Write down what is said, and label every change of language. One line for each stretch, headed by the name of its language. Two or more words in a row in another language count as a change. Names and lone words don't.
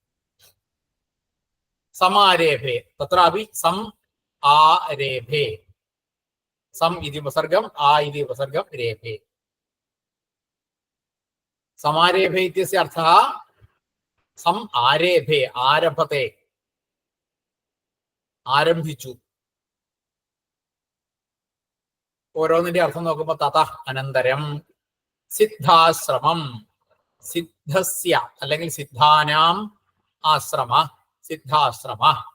Sanskrit: समारेभे तत्रापि सम आरेभे सम इति उपसर्गम आ इति उपसर्गम रेभे समारेभे इत्यस्य अर्थः सम आरेभे आरभते ആരംഭിച്ചു
Malayalam: ഓരോന്നിന്റെ അർത്ഥം നോക്കുമ്പോൾ
Sanskrit: തത അനന്തരം സിദ്ധാശ്രമം സിദ്ധസ്യ അല്ലെങ്കിൽ സിദ്ധാനാം ആശ്രമ സിദ്ധാശ്രമ